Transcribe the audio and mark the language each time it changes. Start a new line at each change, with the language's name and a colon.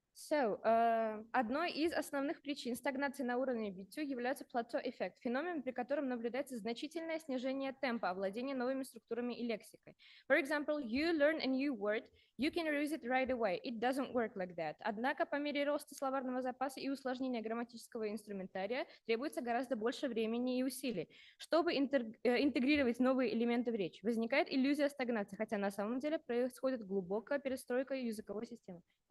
Russian: Одной из основных причин стагнации на уровне B2 является плато-эффект, феномен, при котором наблюдается значительное снижение темпа овладения новыми структурами и лексикой.
English: For example, you learn a new word, you can use it right away. It doesn't work like that.
Russian: Однако по мере роста словарного запаса и усложнения грамматического инструментария требуется гораздо больше времени и усилий, чтобы интегрировать новые элементы в речь. Возникает иллюзия стагнации, хотя на самом деле происходит глубокая перестройка языковой системы.